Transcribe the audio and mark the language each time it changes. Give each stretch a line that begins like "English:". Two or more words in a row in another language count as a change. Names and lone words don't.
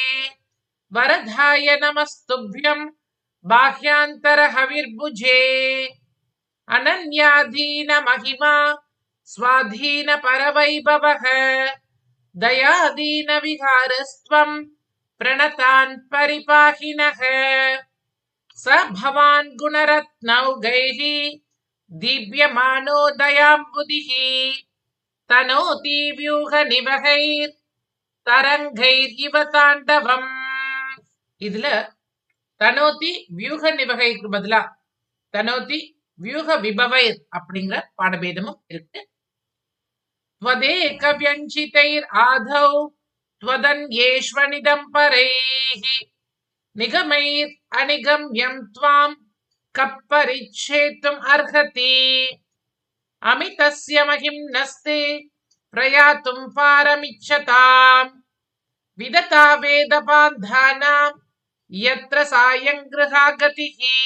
Sanskrit: वरदाय नमस्तुभ्यं बाह्यान्तरहविर्भुजे अनन्याधीन महिमा स्वाधीन परवैभवः दयाधीन विहारस्त्वं प्रणतान् परिपाहिनः स भवान् गुणरत्नौघैः दीप्यमानो दयाम्बुधिः तनोति व्यूहनिवहैर्तरङ्गैरिव ताण्डवम्
Tamil: இதுல
Sanskrit: तनोति व्यूह निवहैः
Tamil: பதிலா
Sanskrit: तनोति व्यूह विभवैः
Tamil: அப்படிங்கிற பாடபேதமும் இருக்கு.
Sanskrit: त्वदेक व्यञ्चितैर् आधौ त्वदन्येष्वनिदं परैः निगमैर् अनिगम्यं त्वां कः परिच्छेतुम् अर्हति अमितस्य महिम्नस्ते प्रयातुं पारमिच्छताम् विदता वेदबान्धानां यत्र सायं गृहा गतिः